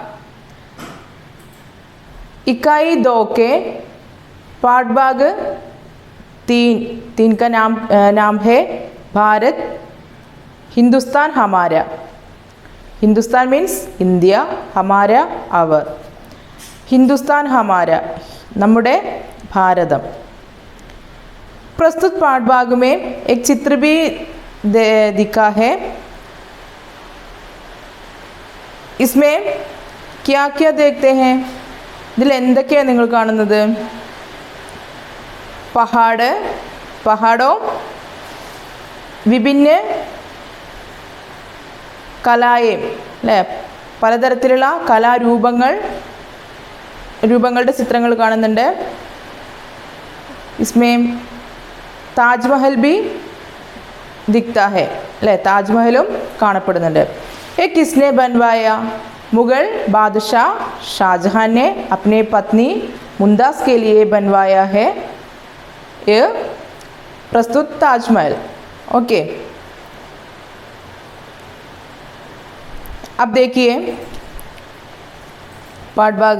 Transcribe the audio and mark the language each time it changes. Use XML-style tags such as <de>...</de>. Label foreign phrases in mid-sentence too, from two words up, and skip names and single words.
<hi>इकाई 2 के पाठ भाग 3 का नाम है भारत हिंदुस्तान हमारा। हिंदुस्तान</hi> <en>means India,</en> <hi>हमारा അവർ। हिंदुस्तान हमारा</hi> <ml>നമ്മുടെ ഭാരതം।</ml> <hi>प्रस्तुत पाठ भाग में एक चित्र भी दिखा है। इसमें क्या क्या देखते हैं?</hi> <ml>ഇതിൽ എന്തൊക്കെയാണ് നിങ്ങൾ കാണുന്നത്?</ml> <hi>पहाड़ों विभिन्न</hi> <ml>കലായെ അല്ലേ, പലതരത്തിലുള്ള രൂപങ്ങളുടെ ചിത്രങ്ങൾ കാണുന്നുണ്ട്।</ml> <hi>इसमें താജ്മഹൽ भी दिखता है</hi> <ml>അല്ലേ, താജ്മഹലും കാണപ്പെടുന്നുണ്ട്।</ml> <hi>ये किसने बनवाया? मुगल बादशाह शाहजहां ने अपने पत्नी मुमताज़ के लिए बनवाया है ये प्रस्तुत ताजमहल। ओके, अब देखिए पाठ भाग।</hi>